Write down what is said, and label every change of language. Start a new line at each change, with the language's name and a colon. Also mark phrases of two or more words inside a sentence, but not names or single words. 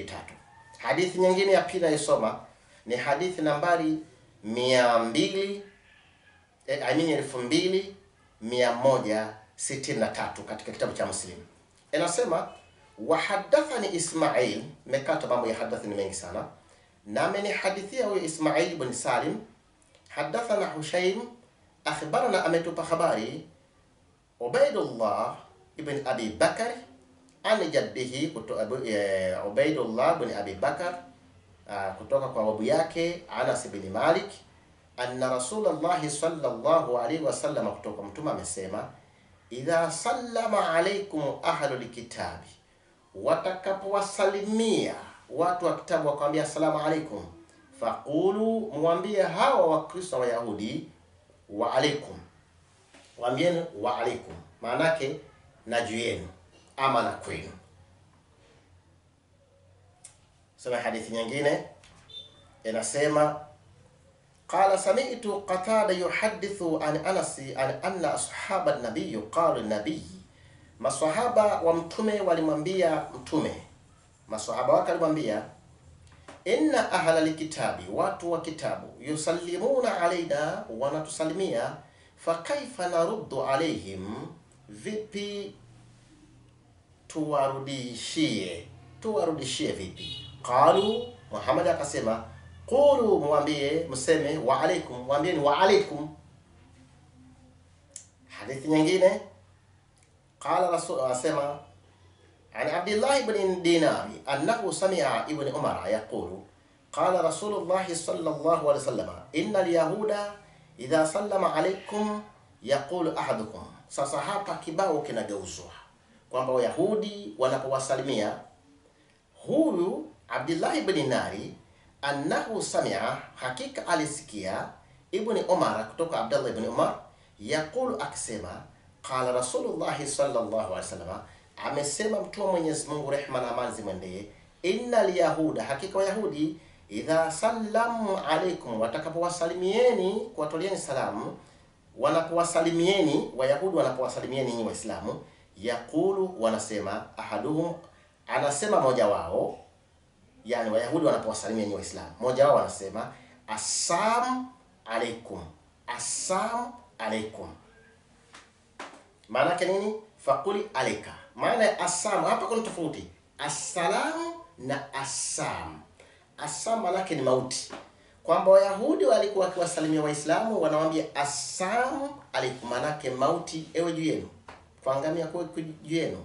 Swahili: Hadithi nyingine ya pili naisoma ni hadithi nambari 2163 katika kitabu cha Muslim. Inasema wahadathani Ismail, mekata mambo ya hadathi ni mengi sana. Na amenihadithia huyo Ismail ibn Salim,
Arabic: حدثنا هشيم أخبرنا,
Swahili: ametupa habari Ubaidullah ibn Abi Bakar an jaddihi, Ubaidullah ibn Abi Bakar kutoka kwa babu yake Anas ibn Malik,
Arabic: أن رسول الله صلى الله عليه وسلم,
Swahili: kutoka mtume amesema,
Arabic: إذا سلم عليكم أهل الكتاب,
Swahili: watakapowasalimia watu wa kitabu wakwambia
Arabic: السلام عليكم,
Swahili: faqulu, muambie hawa Wakristo wa Yahudi
Arabic: وعليكم,
Swahili: waambieni
Arabic: وعليكم,
Swahili: maanake na juu yenu ama na kwenu. Sema hadithi nyingine inasema,
Arabic: قال سمعت قتادة يحدث عن أنس عن أن أصحاب النبي قالوا النبي,
Swahili: maswahaba wa mtume walimwambia mtume, maswahaba wake walimwambia,
Arabic: إن أهل الكتاب,
Swahili: watu wa kitabu,
Arabic: يسلمون علينا,
Swahili: wanatusalimia,
Arabic: فكيف نرد عليهم,
Swahili: vipi tuwarudishie vipi? Qalu, Muhammad akasema, qulu, muambie, mseme
Arabic: وعليكم,
Swahili: muambieni
Arabic: وعليكم.
Swahili: Hadithi nyingine,
Arabic: قال رسول
Swahili: asema,
Arabic: عن عبد الله بن دينار أنه سمع ابن عمر يقول قال رسول الله صلى الله عليه وسلم إن اليهود إذا سلم عليكم يقول أحدكم.
Swahili: Sasa hapa kibao kinageuzwa kwamba Wayahudi wanapowasalimia, huyu Abdullah ibn Dinari
Arabic: أنه سمع,
Swahili: hakika alisikia, ibn Umar, kutoka Abdullah ibn Umar, yaqulu, akisema,
Arabic: قال رسول الله صلى الله عليه وسلم,
Swahili: amesema mtume Mwenyezi Mungu, rehma na amani zimwendee,
Arabic: إن اليهود,
Swahili: hakika Wayahudi,
Arabic: إذا سلموا عليكم,
Swahili: watakapowasalimieni, kuwatolieni salamu, wanapowasalimieni, Wayahudi wanapowasalimieni nyinyi Waislamu, yaqulu, wanasema, ahaduhum, anasema moja wao, yani Wayahudi wanapowasalimia nyinyi Waislamu, moja wao anasema,
Arabic: السلام عليكم السلام عليكم.
Swahili: Maana yake nini?
Arabic: فقل عليك.
Swahili: Maana ya assalamu hapa kuna tofauti, assalamu na assam. Assam maana yake ni mauti, kwamba Wayahudi walikuwa wakiwasalimia Waislamu wanawaambia
Arabic: السلام عليكم,
Swahili: maana yake mauti ewe juu yenu, kuangamia kwa juu yenu.